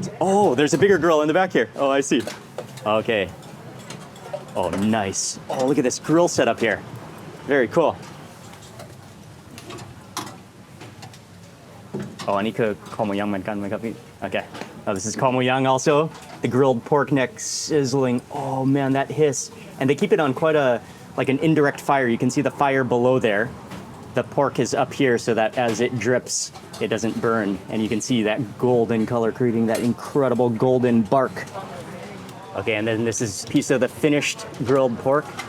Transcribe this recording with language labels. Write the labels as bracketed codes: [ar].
[en] Oh, there's a bigger grill in the back here. Oh, I see. Okay. Oh, nice. Oh, look at this grill setup here. Very cool. [th] Oh, อันนี้คือ khaomoyang เหมือนกันไหมครับพี่? [en] Okay. This is khaomoyang also. The grilled pork neck sizzling. Oh man, that hiss. And they keep it on quite like an indirect fire. You can see the fire below there. The pork is up here so that as it drips, it doesn't burn. And you can see that golden color creating that incredible golden bark. Okay, and then this is a piece of the finished grilled pork.